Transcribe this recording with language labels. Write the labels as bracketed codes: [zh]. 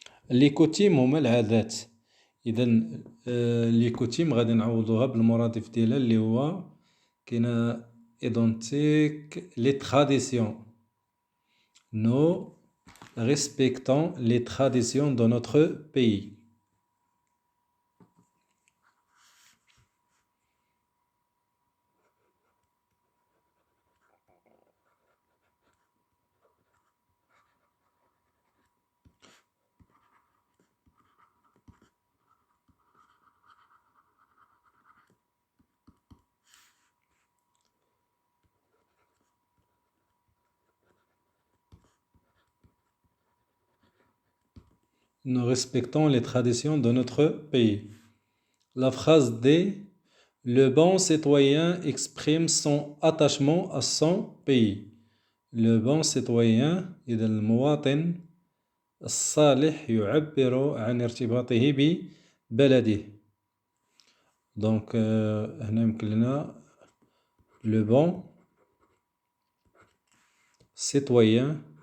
[fr] Les coutumes [ar] هما العادات. إذا les coutumes غادي نعوضوها بالمرادف ديالها اللي هو كاينة إيدونتيك les traditions. [fr] Nous respectons les traditions de notre pays. Nous respectons les traditions de notre pays. La phrase D, le bon citoyen exprime son attachement à son pays. Le bon citoyen [ar] إذا المواطن الصالح يعبر عن ارتباطه ببلده. دونك هنا يمكن لنا [fr] le bon citoyen